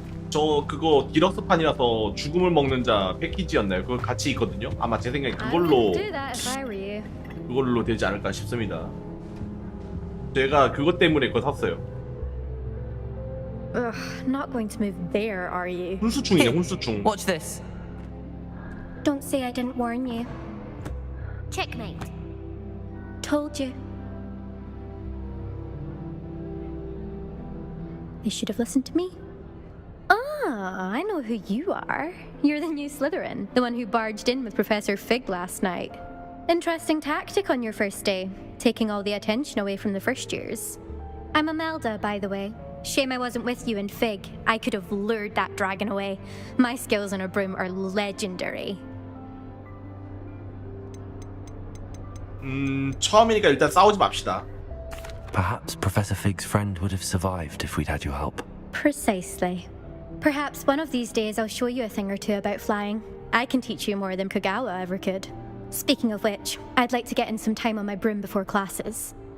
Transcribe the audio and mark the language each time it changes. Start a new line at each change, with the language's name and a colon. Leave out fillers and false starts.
Korean: 저 그거 디럭스판이라서 죽음을 먹는 자 패키지였나요? 그거 같이 있거든요. 아마 제 생각에 그걸로 되지 않을까 싶습니다. 제가 그것 때문에 그거 샀어요.
English: Ugh, not going to move there, are you?
Korean: 훈수충이네, 훈수충.
English: Watch this. Don't say I didn't warn you. Checkmate. Told you. They should have listened to me. Ah, I know who you are. You're the new Slytherin, the one who barged in with Professor Fig last night. Interesting tactic on your first day, taking all the attention away from the first years. I'm Imelda, by the way. Shame I wasn't with you and Fig. I could have lured that dragon away. My skills on a broom are legendary.
Korean: 처음이니까 일단 싸우지 맙시다.
English: Perhaps Professor Fig's friend would have survived if we'd had your help. Precisely. Perhaps one of these days I'll show you a thing or two about flying. I can teach you more than Kogawa ever could. Speaking of which, I'd like to get in some time on my broom before classes.